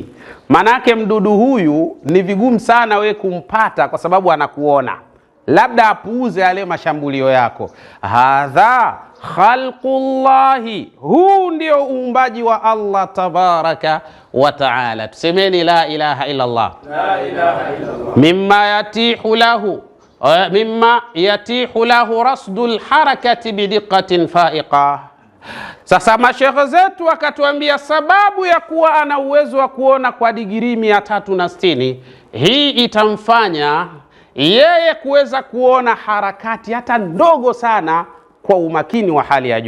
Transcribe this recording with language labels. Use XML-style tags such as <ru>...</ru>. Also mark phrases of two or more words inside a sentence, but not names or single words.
<sw>Manake mdudu huyu ni vigumu sana we kumpata kwa sababu anakuona. Labda apuuze yale mashambulio yako.</sw> <ar>هذا خلق الله,</ar> <sw>huu ndio uumbaji wa Allah</sw> <ar>تبارك وتعالى.</ar> <sw>Tusemeni</sw> <ar>لا إله إلا الله. لا إله إلا الله. مما يأتيه له رصد الحركات بدقة فائقة.</ar> <sw>Sasa mashekhe zetu wakatuambia sababu ya kuwa ana uwezo wa kuona kwa digrii 360, hii itamfanya yeye kuweza kuona harakati hata ndogo sana kwa umakini wa hali ya juu.</sw>